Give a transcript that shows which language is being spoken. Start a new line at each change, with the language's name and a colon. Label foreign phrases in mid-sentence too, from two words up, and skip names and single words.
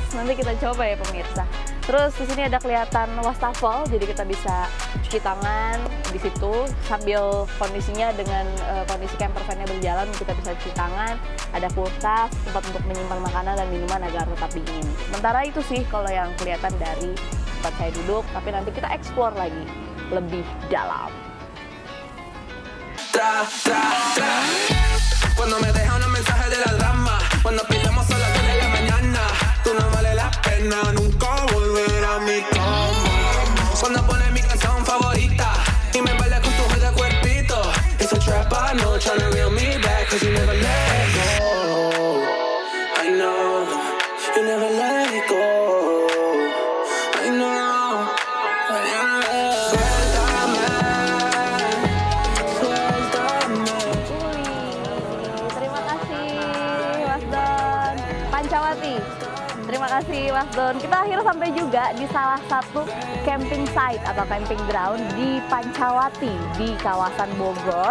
Indonesian: Nanti kita coba ya pemirsa. Terus di sini ada kelihatan wastafel, jadi kita bisa cuci tangan di situ sambil kondisinya dengan kondisi
English: camper van-
Indonesian: nya berjalan, kita bisa cuci tangan. Ada kulkas, tempat untuk menyimpan makanan dan minuman agar tetap dingin. Sementara itu sih kalau yang kelihatan dari tempat saya duduk, tapi nanti kita explore lagi lebih dalam.
Spanish: Cuando me deja un mensaje de la drama, cuando pillamos a las 2 de la mañana, tú no vale la pena nunca volver a mi cama. Cuando pone mi canción favorita y me baila con tu jodido cuerpito,
English: it's a trap, I know, tryna reel me back, cause you never let go. I know, you never let it go. I know,
Indonesian: Terima kasih Mas Don. Kita akhirnya sampai juga di salah satu
English: camping site
Indonesian: atau
English: camping ground
Indonesian: di Pancawati di kawasan Bogor.